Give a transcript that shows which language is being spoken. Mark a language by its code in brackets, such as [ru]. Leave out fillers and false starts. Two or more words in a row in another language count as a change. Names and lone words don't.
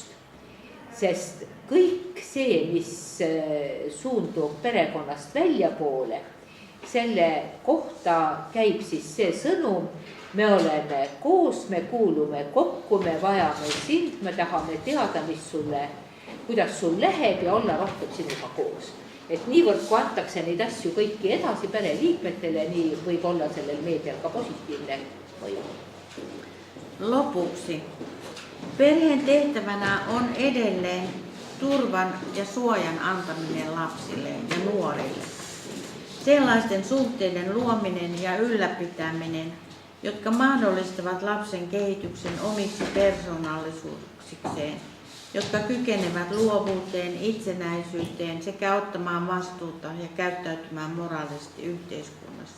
[et] Sest kõik see, mis suundub perekonnast väljapoole, selle kohta käib siis see sõnum: me oleme koos, me kuulume kokku, me vajame sind, me tahame teada, mis sulle kuidas sul läheb ja olla rohkem sinuga koos. Et niivõrd, kui antakse neid asju kõiki edasi pereliikmetele, nii võib olla sellel meedial ka positiivne mõju. [fi] Lopuksi. Perheen tehtävänä on edelleen turvan ja suojan antaminen lapsille ja nuorille. Sellaisten suhteiden luominen ja ylläpitäminen, jotka mahdollistavat lapsen kehityksen omiksi persoonallisuuksikseen, jotka kykenevät luovuuteen, itsenäisyyteen sekä ottamaan vastuuta ja käyttäytymään moraalisesti yhteiskunnassa.